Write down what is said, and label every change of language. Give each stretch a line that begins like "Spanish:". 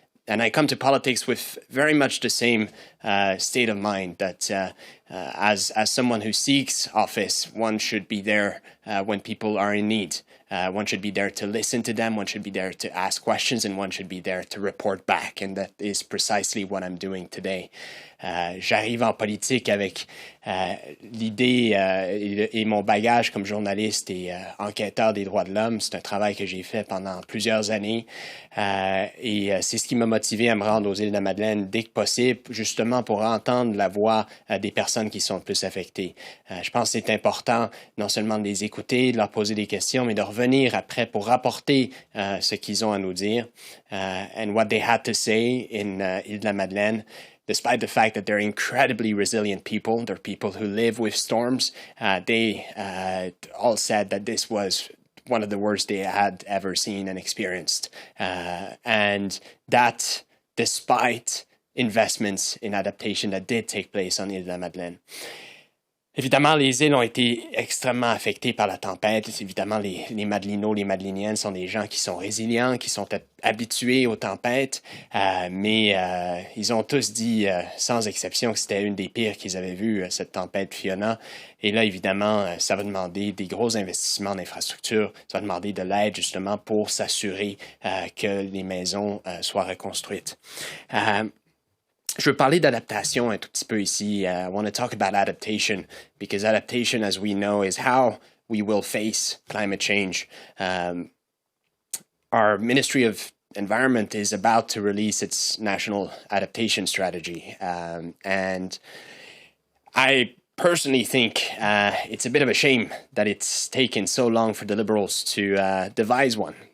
English: And I come to politics with very much the same state of mind that as someone who seeks office, one should be there when people are in need. One should be there to listen to them, one should be there to ask questions, and one should be there to report back. And that is precisely what I'm doing today.
French: J'arrive en politique avec l'idée et mon bagage comme journaliste et enquêteur des droits de l'homme. C'est un travail que j'ai fait pendant plusieurs années et c'est ce qui m'a motivé à me rendre aux Îles-de-la-Madeleine dès que possible, justement pour entendre la voix des personnes qui sont le plus affectées. Je pense que c'est important non seulement de les écouter, de leur poser des questions, mais de revenir après pour rapporter ce qu'ils ont à nous dire
English: and what they had to say in Îles-de-la-Madeleine. Despite the fact that they're incredibly resilient people, they're people who live with storms, they all said that this was one of the worst they had ever seen and experienced. And that despite investments in adaptation that did take place on Île-de-la-Madeleine.
French: Évidemment, les îles ont été extrêmement affectées par la tempête. Évidemment, les Madelinots, les Madeliniennes sont des gens qui sont résilients, qui sont habitués aux tempêtes, mais ils ont tous dit, sans exception, que c'était une des pires qu'ils avaient vues, cette tempête Fiona. Et là, évidemment, ça va demander des gros investissements en infrastructure, ça va demander de l'aide justement pour s'assurer que les maisons soient reconstruites. Je veux parler d'adaptation un tout petit peu ici.
English: I want to talk about adaptation because adaptation, as we know, is how we will face climate change. Our Ministry of Environment is about to release its national adaptation strategy. And I personally think it's a bit of a shame that it's taken so long for the Liberals to devise one.